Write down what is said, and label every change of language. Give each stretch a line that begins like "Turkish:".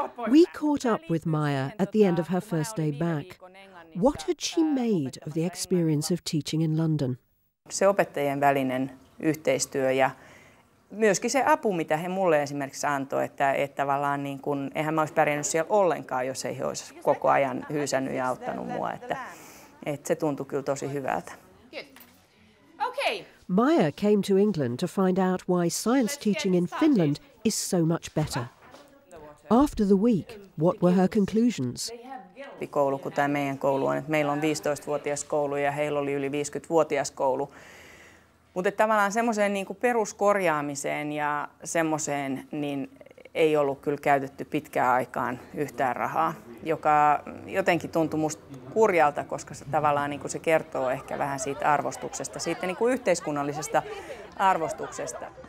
English: We caught up with Maya at the end of her first day back. What had she made of the experience of teaching in London?
Finnish: Se opettajien välinen yhteistyö ja myöskin se apu, mitä he mulle esimerkiksi antoi, että tavallaan niin kun, eihän mä olisi pärjännyt siellä ollenkaan, jos ei he olisi koko ajan hyysännyt ja auttanut mua. Että se tuntui kyllä tosi hyvältä.
English: Okay. Maya came to England to find out why science teaching in Finland is so much better. After the week, what were her conclusions?
Finnish: Koulu, kun tämä meidän koulu on, että meillä on 15-vuotias koulu ja heillä oli yli 50-vuotias koulu. Mutta tavallaan semmoiseen niin kuin peruskorjaamiseen ja semmoiseen niin ei ollut kyllä käytetty pitkään aikaan yhtään rahaa, joka jotenkin tuntui musta kurjalta, koska se tavallaan niin kuin se kertoo ehkä vähän siitä arvostuksesta, siitä niin kuin yhteiskunnallisesta arvostuksesta.